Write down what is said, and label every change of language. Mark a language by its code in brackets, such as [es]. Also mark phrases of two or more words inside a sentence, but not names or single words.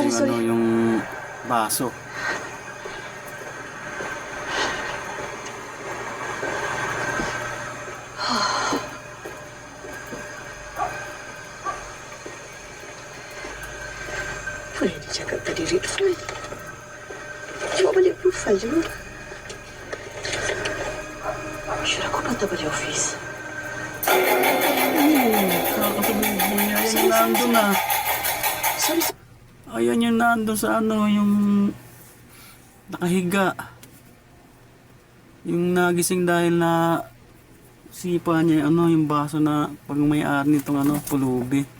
[tl] Sorry. yung baso. [ms] Boleh dicakap tadi Ridfan. Bawa balik profile je. Sure aku patah balik office. [tl] Ayan yung nandun na. Sorry. Ayan yung nandun sa yung nakahiga. Yung nagising dahil na sipa niya yung baso na pag may-ari nitong pulubi.